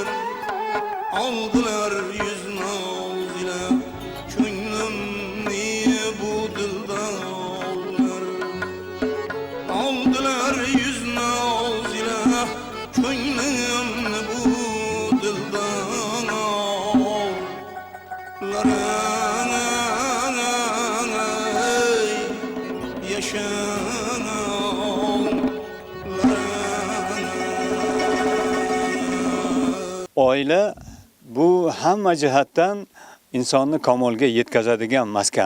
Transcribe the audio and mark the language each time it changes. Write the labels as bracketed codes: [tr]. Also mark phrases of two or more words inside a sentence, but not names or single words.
[tr] Aldılar yüz naz ile könlüm niye bu dilden ağlar. Aldılar yüz naz ile könlüm bu dilden ağlar. [uz] Oila bu hamma jihatdan insonni kamolga yetkazadigan maskan.